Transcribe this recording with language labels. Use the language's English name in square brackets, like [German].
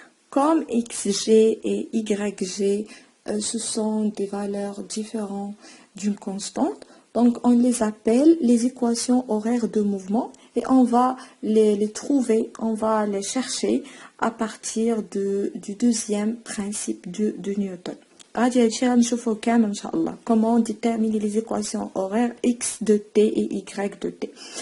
[French] Comme XG et YG, ce sont des valeurs différentes d'une constante, donc on les appelle les équations horaires de mouvement et on va les trouver, on va les chercher à partir du deuxième principe de Newton. [Arabic] غادي هادشي غنشوفو كامل ان شاء الله. [French] Comment déterminer les équations horaires x de t et y de t.